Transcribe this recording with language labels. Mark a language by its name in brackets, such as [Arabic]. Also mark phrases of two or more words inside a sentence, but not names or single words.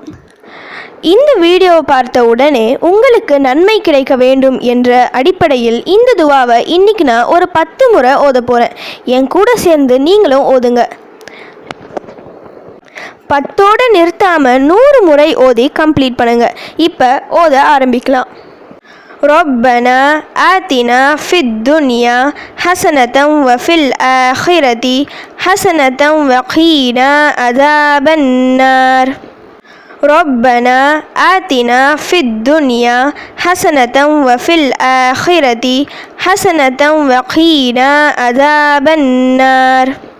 [Tamil] இந்த வீடியோவை பார்த்த உடனே உங்களுக்கு நன்மை கிடைக்க வேண்டும் என்ற அடிப்படையில் இந்த துவாவை இன்னைக்கு நான் ஒரு 10 முறை ஓத போகிறேன். என் கூட சேர்ந்து நீங்களும் ஓதுங்க. 10ஓட நிறுத்தாமல் 100 முறை ஓதி கம்ப்ளீட் பண்ணுங்க. இப்போ ஓத ஆரம்பிக்கலாம். [Arabic] ربنا آتنا في الدنيا حسنة وفي الآخرة حسنة وقنا عذاب النار. ربنا آتنا في الدنيا حسنة وفي الآخرة حسنة وقنا عذاب النار.